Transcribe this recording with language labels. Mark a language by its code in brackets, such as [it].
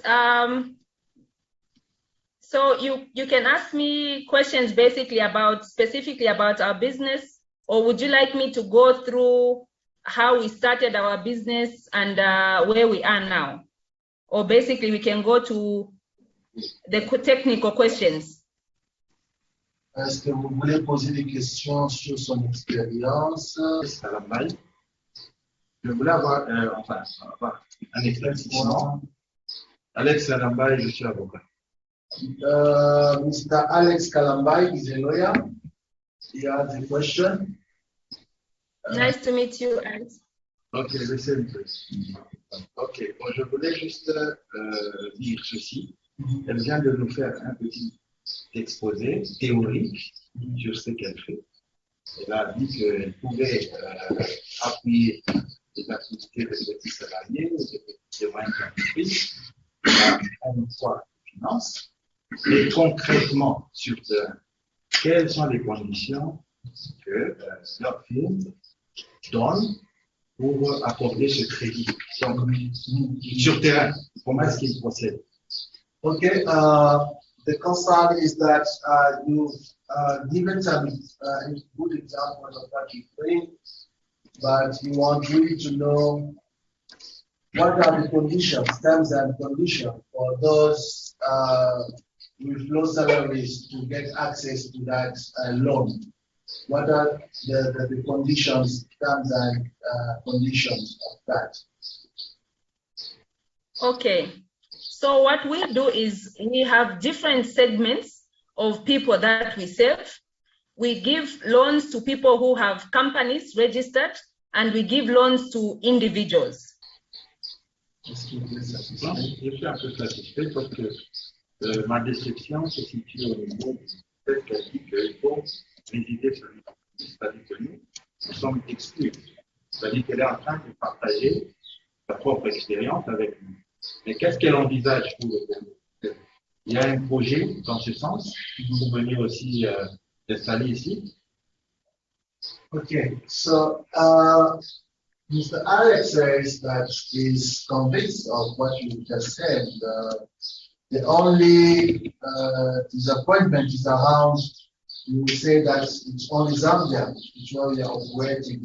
[en] So you can ask me questions specifically about our business, or would you like me to go through how we started our business and where we are now? Or basically we can go to the technical questions. [fr] Est-ce que vous voulez poser des questions sur son expérience? Je voulais avoir un éclaircissement. Alex Kalambai, je suis avocat. [en] Mr. Alex Kalambai is a lawyer. He has a question. Nice to meet you, Alex. Ok, listen to it. [fr] Ok, bon, je voulais juste dire ceci. Elle vient de nous faire un petit exposé théorique sur ce qu'elle fait. Elle a dit qu'elle pouvait appuyer les activités de petits salariés, des moyennes entreprises, à emploi et finances. Et concrètement, sur quelles sont les conditions que leur firme donne pour accorder ce crédit. Donc, sur terrain, comment est-ce qu'ils procèdent? [en] Okay, the concern is that you've given some good examples of what you think, but you want really to know what are the conditions, terms and conditions for those with low salaries to get access to that loan. What are the conditions, terms and conditions of that? Okay, so what we do is we have different segments of people that we serve. We give loans to people who have companies registered, and we give loans to individuals. [fr] Je suis un peu satisfait parce que ma déception se situe au niveau du fait qu'elle dit qu'il faut résider sur une entreprise, c'est-à-dire que nous sommes exclus. C'est-à-dire qu'elle est en train de partager sa propre expérience avec nous. Mais qu'est-ce qu'elle envisage pour le Congo? Il y a un projet dans ce sens pour venir aussi s'installer ici. [en] Okay, so Mr. Alex says that he's convinced of what you just said. The only disappointment is around, you say that it's only Zambia, which where we are operating.